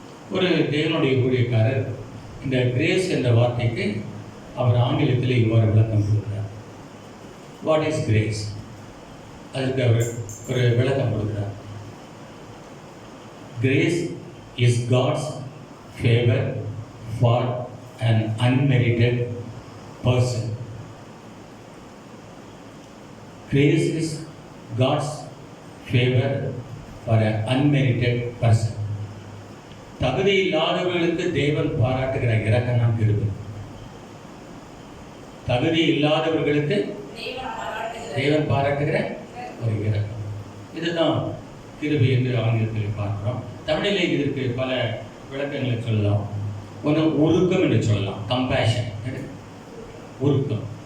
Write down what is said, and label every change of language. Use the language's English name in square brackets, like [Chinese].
[Tamil] ஒரு தேவனுடைய ஊழியக்காரர் இந்த கிரேஸ் என்ற வார்த்தைக்கு அவர் ஆங்கிலத்தில் இவ்வாறு விளக்கம் கொடுக்கிறார். [English] What is grace? [Tamil] அதுக்கு அவர் ஒரு விளக்கம் கொடுக்கிறார். [English] Grace is God's favour for an unmerited person. Grace is God's favor for an unmerited person. [Tamil] தகுதி இல்லாதவர்களுக்கு தேவன் பாராட்டுகிற இரக்கம் தான் கிருபை. தகுதி இல்லாதவர்களுக்கு தேவன் பாராட்டுகிற ஒரு இரக்கம், இதுதான் கிருபை என்று ஆங்கிலத்தில் பார்க்கிறோம். தமிழிலே இதற்கு பல விளக்கங்களை சொல்லலாம். ஒன்று உருக்கம் என்று சொல்லலாம், கம்பேஷன், உருக்கம்.